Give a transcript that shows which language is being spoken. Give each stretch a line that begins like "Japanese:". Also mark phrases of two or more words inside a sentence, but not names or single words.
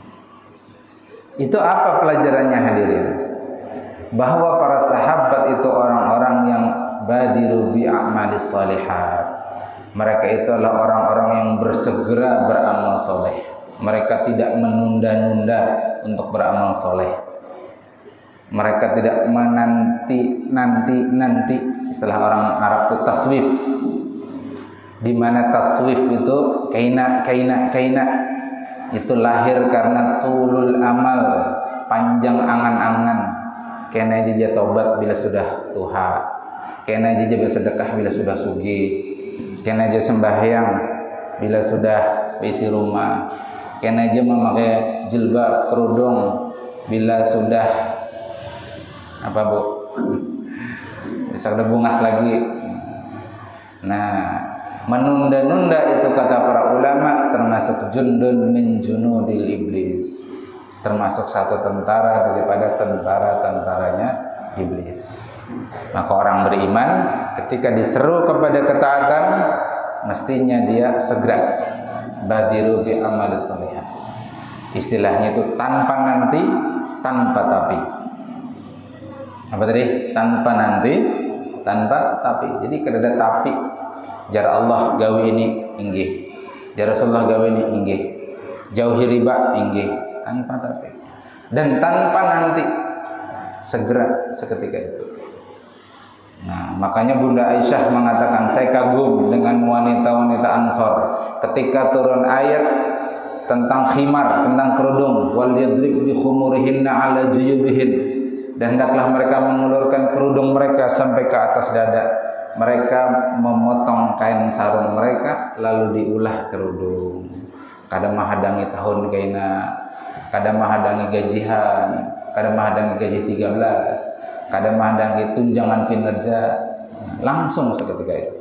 Indonesian: Itu apa pelajarannya hadirin? Bahwa para sahabat itu orang-orang yang
Arabic: بادروا بالأعمال الصالحات.
Indonesian: Mereka itu adalah orang-orang yang bersegera beramal soleh. Mereka tidak menunda-nunda untuk beramal soleh. Mereka tidak menanti. Istilah orang Arab itu taswif. Di mana taswif itu kaina itu lahir karena
Arabic: طول الأمل,
Indonesian: panjang angan-angan.
Banjar: Kena aja tobat bila sudah tuha, kena aja bersedekah bila sudah sugi, kena aja sembahyang bila sudah isi rumah, kena aja memakai jilbab kerudung bila sudah apa bu, bisa udah bungas lagi.
Indonesian: Nah, menunda-nunda itu kata para ulama termasuk
Arabic: جند من جنود إبليس,
Indonesian: termasuk satu tentara daripada tentara-tentaranya iblis. Maka orang beriman ketika diseru kepada ketaatan, mestinya dia segera
Arabic: بادروا بأعمال صالحة.
Indonesian: Istilahnya itu tanpa nanti, tanpa tapi. Apa tadi? Tanpa nanti, tanpa tapi. Jadi kada ada tapi.
Banjar: Jar Allah gawe ini inggih, jar Rasulullah gawe ini inggih, jauhi riba inggih, tanpa tapi dan tanpa nanti, segera seketika itu.
Indonesian: Nah, makanya Bunda Aisyah mengatakan, saya kagum dengan wanita-wanita Ansor ketika turun ayat tentang khimar, tentang kerudung,
Arabic: وليضرب بخمرهن على جيوبهن,
Indonesian: dan hendaklah mereka mengulurkan kerudung mereka sampai ke atas dada. Mereka memotong kain sarung mereka lalu diulah kerudung.
Banjar: Kadang menghadangi tahun kaina, kadang menghadangi gajian, kadang menghadangi gaji 13, kadang menghadangi tunjangan kinerja, langsung seketika itu.